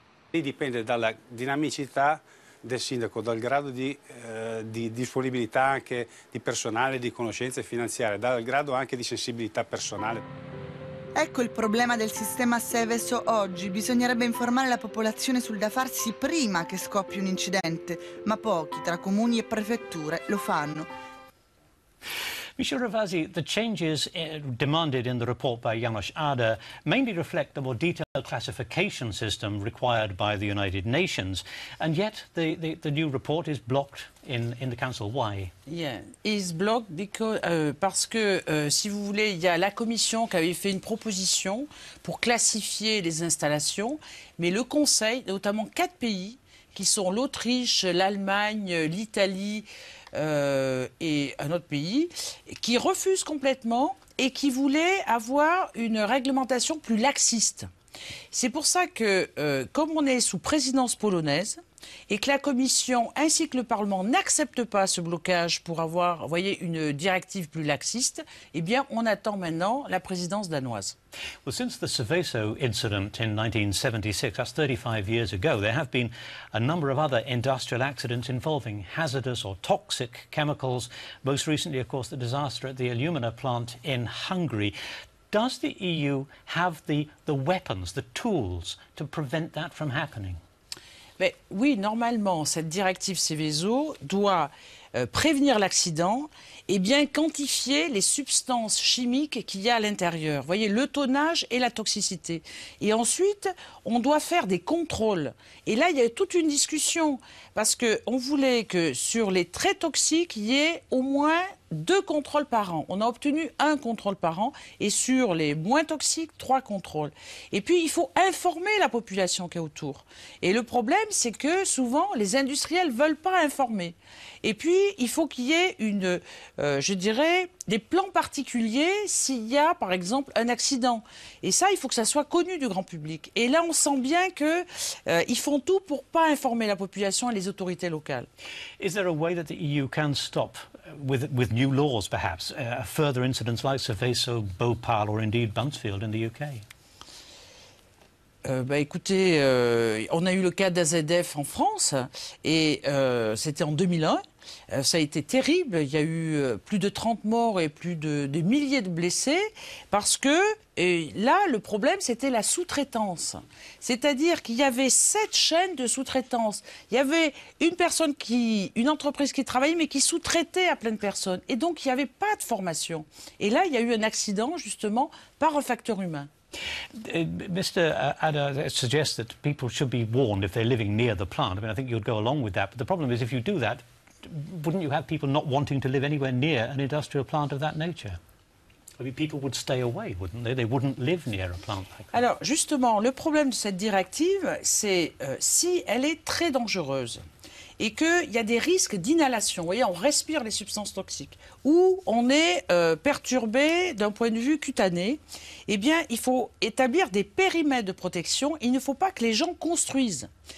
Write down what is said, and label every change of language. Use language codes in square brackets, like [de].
[it] Lì dipende dalla dinamicità del sindaco, dal grado di disponibilità anche di personale, di conoscenze finanziarie, dal grado anche di sensibilità personale. Ecco il problema del sistema Seveso oggi. Bisognerebbe informare la popolazione sul da farsi prima che scoppi un incidente, ma pochi, tra comuni e prefetture, lo fanno. [en] Michèle Rivasi, the changes demanded in the report by János Áder mainly reflect the more detailed classification system required by the United Nations, and yet the new report is blocked in the Council. Why? Yeah, it's blocked because, [fr] parce que, si vous voulez, il y a la Commission qui avait fait une proposition pour classifier les installations, mais le Conseil, notamment 4 pays, qui sont l'Autriche, l'Allemagne, l'Italie, et un autre pays, qui refuse complètement et qui voulait avoir une réglementation plus laxiste. C'est pour ça que, comme on est sous présidence polonaise, et que la Commission ainsi que le Parlement n'acceptent pas ce blocage pour avoir, vous voyez, une directive plus laxiste, eh bien, on attend maintenant la présidence danoise. [en] Well, since the Seveso incident in 1976, that's 35 years ago, there have been a number of other industrial accidents involving hazardous or toxic chemicals. Most recently, of course, the disaster at the alumina plant in Hungary. Does the EU have the weapons, the tools to prevent that from happening? [fr] Mais oui, normalement, cette directive Seveso doit prévenir l'accident et bien quantifier les substances chimiques qu'il y a à l'intérieur. Vous voyez, le tonnage et la toxicité. Et ensuite, on doit faire des contrôles. Et là, il y a toute une discussion parce qu'on voulait que sur les très toxiques, il y ait au moins 2 contrôles par an. On a obtenu 1 contrôle par an et sur les moins toxiques, 3 contrôles. Et puis, il faut informer la population qui est autour. Et le problème, c'est que souvent, les industriels ne veulent pas informer. Et puis, il faut qu'il y ait je dirais, des plans particuliers s'il y a, par exemple, un accident. Et ça, il faut que ça soit connu du grand public. Et là, on sent bien qu'ils font tout pour ne pas informer la population et les autorités locales. [en] Is there a way that the EU can stop, with new laws perhaps, further incidents like Seveso, Bhopal or indeed Buncefield in the UK? [fr] Écoutez, on a eu le cas d'AZF en France et c'était en 2001. Ça a été terrible. Il y a eu plus de 30 morts et plus de milliers de blessés parce que là, le problème, c'était la sous-traitance. C'est-à-dire qu'il y avait 7 chaînes de sous-traitance. Il y avait une entreprise qui travaillait mais qui sous-traitait à plein de personnes. Et donc, il n'y avait pas de formation. Et là, il y a eu un accident, justement, par un facteur humain. [en] Mr. Áder suggests that people should be warned if they're living near the plant. I mean, I think you'd go along with that. But the problem is, if you do that, wouldn't you have people not wanting to live anywhere near an industrial plant of that nature? I mean, people would stay away, wouldn't they? They wouldn't live near a plant like that. [fr] Alors, justement, le problème de cette directive, c'est si elle est très dangereuse et qu'il y a des risques d'inhalation. Vous voyez, on respire les substances toxiques. Ou on est perturbé d'un point de vue cutané. Eh bien, il faut établir des périmètres de protection. Il ne faut pas que les gens construisent.